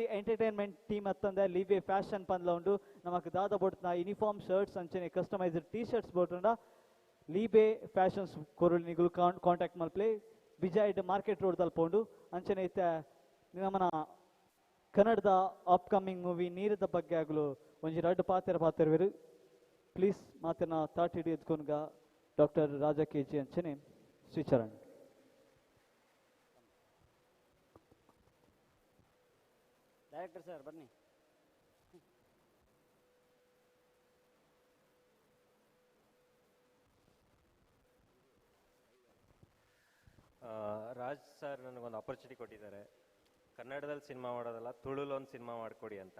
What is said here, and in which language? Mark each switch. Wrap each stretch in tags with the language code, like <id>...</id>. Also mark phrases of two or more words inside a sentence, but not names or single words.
<en>entertainment team</en> <tcy>ಅತ್ತಂದೆ ಲೀಬೆ ಫ್ಯಾಷನ್ ಪಂದ್ಲ ಉಂಡು ನಮಕ್ ದಾದ ಬೋಟ್ನ</tcy> <en>uniform shirts</en> <tcy>ಅಂಚನೆ</tcy> <en>customised T-shirts</en> <tcy>ಬೋಟ್ಂಡ ಲೀಬೆ ಫ್ಯಾಷನ್ಸ್ ಕೊರುಳು ನಿಗುಲು ಕಾಂಟ್ಯಾಕ್ಟ್ ಮಲ್ಪ್ಲೆ ವಿಜಯ್ ಮಾರ್ಕೆಟ್ ರೋಡ್ ತಲ್ಪೊಂಡು ಅಂಚನೆ ಇತ್ತ ನಮ್ಮನ ಕನ್ನಡದ</tcy> <en>upcoming movie</en> <tcy>ನೀರದ ಬಗ್ಗೆ ಆಗಲು ಒಂಜಿ ರಡ್ಡು ಪಾತೆರ್ವೇರು ಪ್ಲೀಸ್ ಮಾತನ್ನ ತಾಟಿಡಿ ಎದ್ಕೊನ್ಗ ಡಾಕ್ಟರ್ ರಾಜಾ ಕೆಜಿ ಅಂಚನೆ ಶ್ರೀಚರಣ್</tcy> <en>director sir</en> <kn>ಬನ್ನಿ. ರಾಜ್ ಸರ್ ನನಗೊಂದು ಆಪರ್ಚುನಿಟಿ ಕೊಟ್ಟಿದ್ದಾರೆ, ಕನ್ನಡದಲ್ಲಿ ಸಿನಿಮಾ ಮಾಡೋದಲ್ಲ ತುಳುಲ್ ಒಂದು ಸಿನಿಮಾ ಮಾಡಿಕೊಡಿ ಅಂತ.</kn>